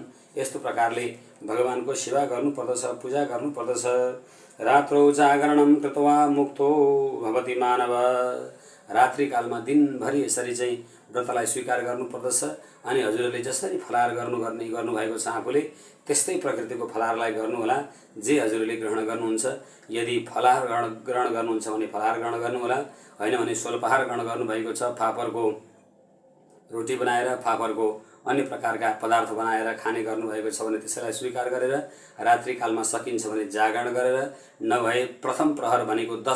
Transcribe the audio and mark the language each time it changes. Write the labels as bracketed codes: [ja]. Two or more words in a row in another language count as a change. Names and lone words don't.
[ne] यस्तो प्रकारले भगवानको सेवा गर्नुपर्दछ, पूजा गर्नुपर्दछ। [sa] रात्रौ जागरणं कृत्वा मुक्तो भवति मानव। [ne] रात्रिकालमा दिनभरि यसरी चाहिँ व्रतलाई स्वीकार गर्नुपर्दछ। अनि हजुरहरूले जसरी फलाहार गर्नुभएको छ आफूले त्यस्तै प्रकृतिको फलाहारलाई गर्नुहोला जे हजुरहरूले ग्रहण गर्नुहुन्छ। यदि फलाहार ग्रहण गर्नुहुन्छ भने फलाहार ग्रहण गर्नुहोला, हैन भने स्वल्पाहार ग्रहण गर्नुभएको छ, फापरको रोटी बनाएर फापरको अन्य प्रकारका पदार्थ बनाएर खाने गर्नुभएको छ भने त्यसैलाई स्वीकार गरेर रात्रिकालमा सकिन्छ भने जागरण गरेर, नभए प्रथम प्रहर भनेको 10